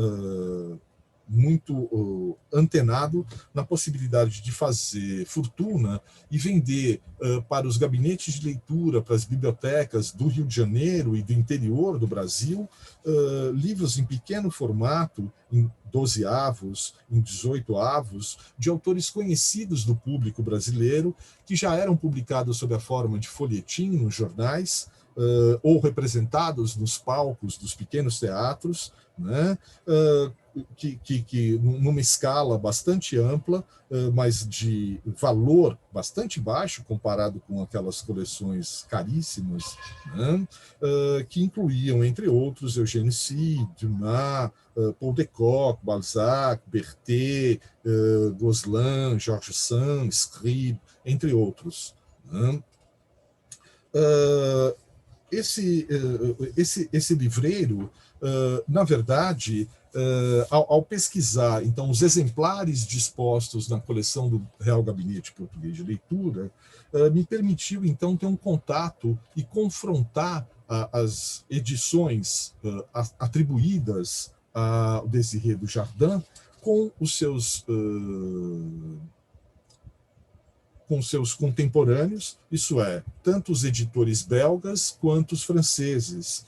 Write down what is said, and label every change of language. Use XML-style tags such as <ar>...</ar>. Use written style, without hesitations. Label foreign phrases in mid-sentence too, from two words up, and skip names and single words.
<pt>muito antenado na possibilidade de fazer fortuna e vender para os gabinetes de leitura, para as bibliotecas do Rio de Janeiro e do interior do Brasil, livros em pequeno formato, em 12avos, em 18avos, de autores conhecidos do público brasileiro, que já eram publicados sob a forma de folhetim nos jornais, ou representados nos palcos dos pequenos teatros, né? Que numa escala bastante ampla, mas de valor bastante baixo comparado com aquelas coleções caríssimas, né? Que incluíam, entre outros, Eugène Sue, Dumas, Paul de Kock, Balzac, Berthet, Gozlan, Georges Sand, Scribe, entre outros, né? Esse livreiro, na verdade, ao pesquisar então os exemplares dispostos na coleção do Real Gabinete Português de Leitura, me permitiu então ter um contato e confrontar as edições atribuídas ao Désiré Dujardin com seus contemporâneos, isso é, tanto os editores belgas quanto os franceses.</pt>